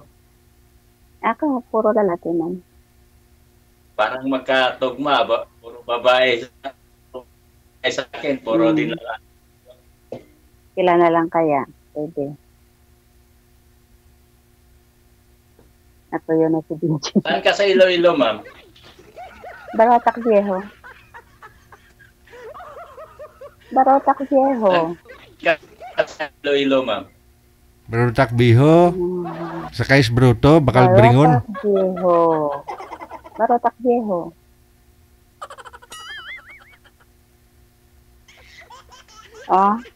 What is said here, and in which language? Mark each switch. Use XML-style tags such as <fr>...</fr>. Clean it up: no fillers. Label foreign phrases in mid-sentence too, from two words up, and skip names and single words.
<tl>Ako, puro lalaki man. Parang magkatugma ba? Puro babae sa akin, puro din lalaki. Kila na lang kaya? Pwede. Ako yun na si DJ. Saan ka sa Iloilo, ma'am? Barotac Viejo. Barotac Viejo. Sa Iloilo, ma'am. Barotac Viejo. Sa Kais Bruto, Bakal Bringon. Barotac Viejo. Barotac Viejo. Oh.</tl>